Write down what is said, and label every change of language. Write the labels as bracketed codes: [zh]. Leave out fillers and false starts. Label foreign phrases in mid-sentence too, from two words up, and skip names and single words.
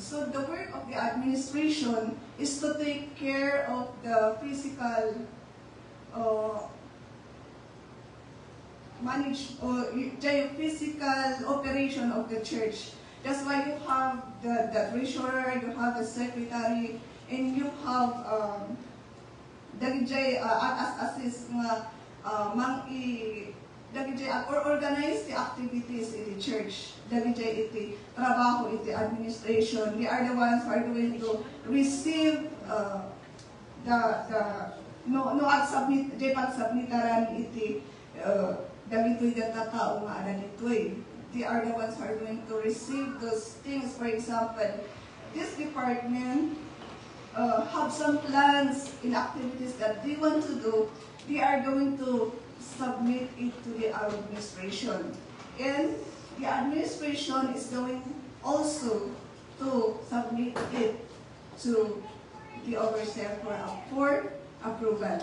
[en] So the work of the administration is to take care of the physical the physical operation of the church. That's why you have the treasurer, you have the secretary, and you have assist or organize the activities in the church. [ilo] Iti trabaho, iti administration. [en] We are the ones who are going to receive no submit [ilo] pagsubmitaran iti dagitoy datatao nga ana ditoy. [en] They are the ones who are going to receive those things. For example, this department have some plans in activities that they want to do. They are going to submit it to the administration. And the administration is going also to submit it to the overseer for approval.